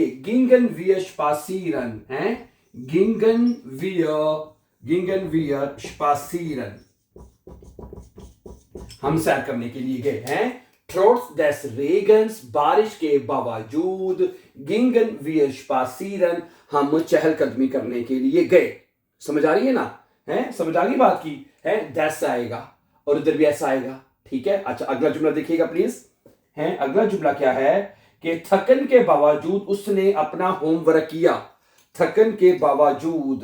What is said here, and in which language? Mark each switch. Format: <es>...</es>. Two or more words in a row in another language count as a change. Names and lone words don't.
<de>gingen wir spazieren</de> <hi>है,</hi> <de>gingen wir spazieren,</de> <hi>हम सैर करने के लिए गए हैं।</hi> <de>trotz des Regens,</de> <hi>बारिश के बावजूद,</hi> <de>gingen wir spazieren,</de> <hi>हम चहलकदमी करने के लिए गए। समझ आ रही है ना? है, समझ आ गई बात की? है, des आएगा और इधर भी ऐसा आएगा। ठीक है, अच्छा अगला जुमला देखिएगा प्लीज। है, अगला जुमला क्या है कि थकन के बावजूद उसने अपना होमवर्क किया। थकन के बावजूद।</hi>